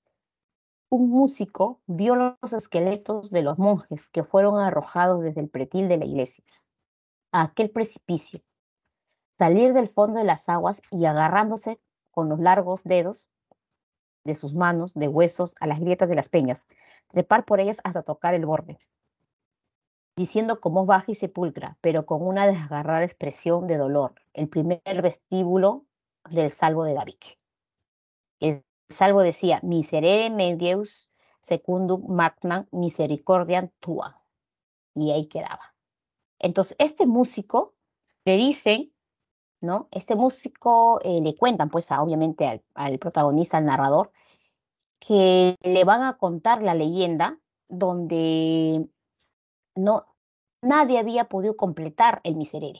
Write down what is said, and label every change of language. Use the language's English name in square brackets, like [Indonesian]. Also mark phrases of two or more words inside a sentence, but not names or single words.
[Spanish] Un músico vio los esqueletos de los monjes que fueron arrojados desde el pretil de la iglesia a aquel precipicio, salir del fondo de las aguas y agarrándose con los largos dedos de sus manos de huesos a las grietas de las peñas, trepar por ellas hasta tocar el borde, diciendo con voz baja y sepulcra, pero con una desgarrada expresión de dolor, el primer vestíbulo del salvo de David. El salvo decía, [Latin] miserere me Deus secundum magnam misericordiam tua. [Spanish] Y ahí quedaba. Entonces, este músico le dice, ¿no? Este músico le cuentan, pues, obviamente al protagonista, al narrador, que le van a contar la leyenda donde no, nadie había podido completar el miserere.